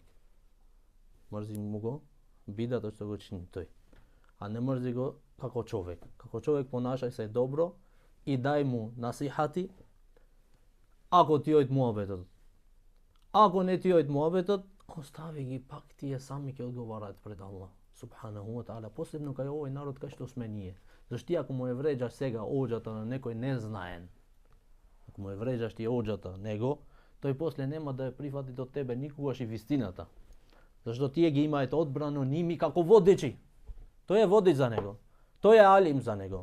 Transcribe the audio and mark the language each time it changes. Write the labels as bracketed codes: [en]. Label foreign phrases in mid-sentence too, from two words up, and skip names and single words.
[mk] Мрзи му го бидатот што го чини тој, а не мрзи го како човек. Како човек понашај се добро и дај му насихати ако ти ојд муабетот. Ако не ти ојд муабетот, остави ги, пак тие сами ќе одговараат пред Аллах [ar] سبحانه وتعالى, [mk] посебно кај овој народ кај што сме ние. Зашто ако му е вреđаш сега оđата на некој незнаен, ако му е вреđаш ти оđата него, тој после нема да ја прифати до тебе никогаш и вистината. Зашто тие ги имаат одбрано ними како водичи. Тој е водич за него. Тој е алим за него.